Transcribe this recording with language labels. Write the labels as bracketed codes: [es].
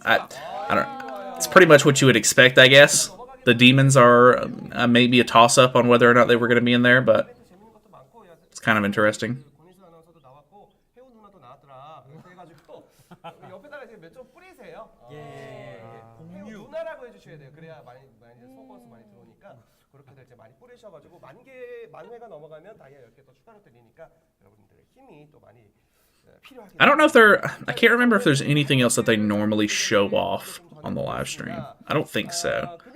[en] I don't. It's pretty much what you would expect, I guess. The demons are maybe a toss-up on whether or not they were going to be in there, but it's kind of interesting. [ko] 권희수 아나운서도 나왔고 혜원 누나도 나왔더라. 그래가지고 옆에다가 이제 몇 점 뿌리세요. 혜원 누나라고 해주셔야 돼요. 그래야 많이 서버스 많이 들어오니까 그렇게들 이제 많이 뿌리셔가지고 만 회가 넘어가면 다이아 10개 또 추가로 드리니까 여러분들의 힘이 또 많이 필요하게. [en] I don't know if I can't remember if there's anything else that they normally show off on the live stream. I don't think so.